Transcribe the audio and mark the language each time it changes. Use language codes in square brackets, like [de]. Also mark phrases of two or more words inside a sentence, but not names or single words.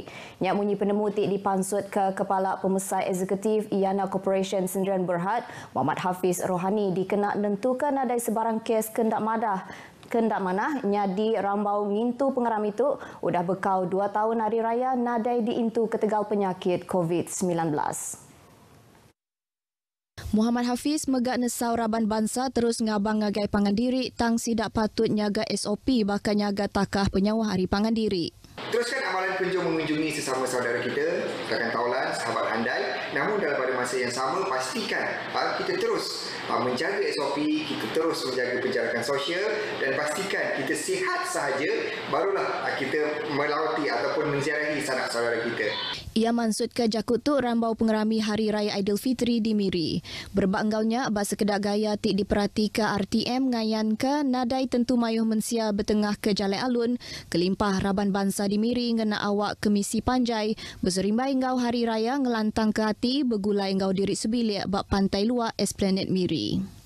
[iba] Nyak munyi penemu tik dipansut ke Kepala Pemesai Eksekutif IANA Corporation Sendirian Berhad, Muhammad Hafiz Rohani dikena nentukan adai sebarang kes kendak manah nyadi rambau ngintu pengeram itu udah bekau 2 tahun hari raya nadai diintu ketegal penyakit COVID-19. Muhammad Hafiz megak nesau Raban Bangsa terus ngabang ngagai pangan diri tang sidak patut nyaga SOP bakal nyaga takah penyawah hari pangan diri. [ms] Teruskan amalan kunjung mengunjungi sesama saudara kita, rakan taulan, sahabat handai. Namun dalam pada masa yang sama, pastikan kita terus menjaga SOP, kita terus menjaga penjarakan sosial dan pastikan kita sihat sahaja, barulah kita melawati ataupun menziarahi sanak saudara kita. [iba] Ia maksud ke jakut tu rambau pengerami Hari Raya Aidilfitri di Miri. Berbak enggaunya abas sekedar gaya tik diperhati ke RTM ngayan ke nadai tentu mayuh mensia bertengah ke Jalai Alun, kelimpah Raban Bangsa di Miri ngena awak ke misi Panjai, berserimbai enggau Hari Raya ngelantang ke hati bergulai enggau diri sebilik bak pantai luar Esplanade Miri.